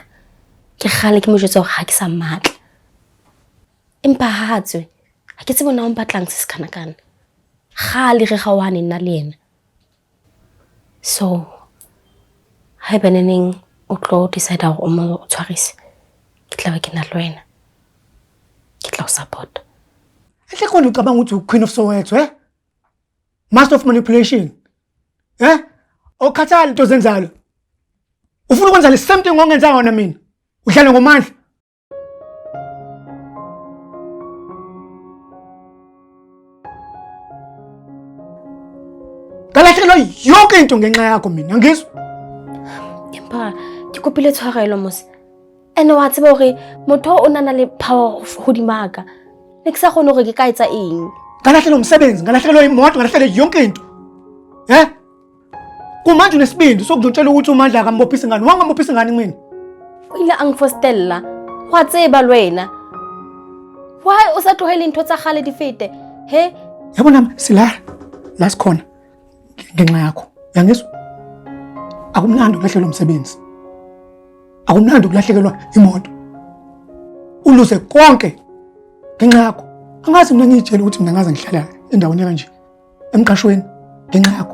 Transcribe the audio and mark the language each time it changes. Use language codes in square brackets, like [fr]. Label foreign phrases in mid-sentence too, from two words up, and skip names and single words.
[st] Ke khale ke mo jwetsa hore ha ke sa matla. Empa ha tswe ha ke tsebe na o batlang se kana. Khale re gawane nna le yena. So ha beneneng o tlo decide hore o mo tshwarise. Ke tla ba ke na le wena. Ke tla o support. [zu] Ehle khona ucabanga ukuthi [en] Queen of Soweto, Master of manipulation. [zu] Okhathala into zenzalo. Ufuna ukwenza le [en] same thing [zu] ongenza wona mina. Uhlala ngomandla. Kalahlekelwa yonke into ngenxa yakho mina, ngizwa? [st] Empa ke kopile tshwarelo mos. Ene wa tseba hore motho o nana le power ho dimaka. Ne ke sa kgone hore ke ka etsa eng. [zu] Kalahlekelwa umsebenzi, kalahlekelwa imoto, kalahlekelwa yonke into. Kumanje unesibindi sokuzotshela ukuthi uMandla akambophisa ngani. Wangambophisa ngani mina? [st] O ile a ngfostella. Wa tseba lwena. Why o sa tlohele ntho tsa khale di fete? He? [zu] Yabona sila la sikhona ngenxa yakho. Yangizwa? Akumnandi ukulahlekelwa umsebenzi. Akumnandi ukulahlekelwa imoto. Uluze konke ngenxa yakho. Angazi mina ngitshela ukuthi mina ngaze ngihlala endaweni kanje emqashweni ngenxa yakho.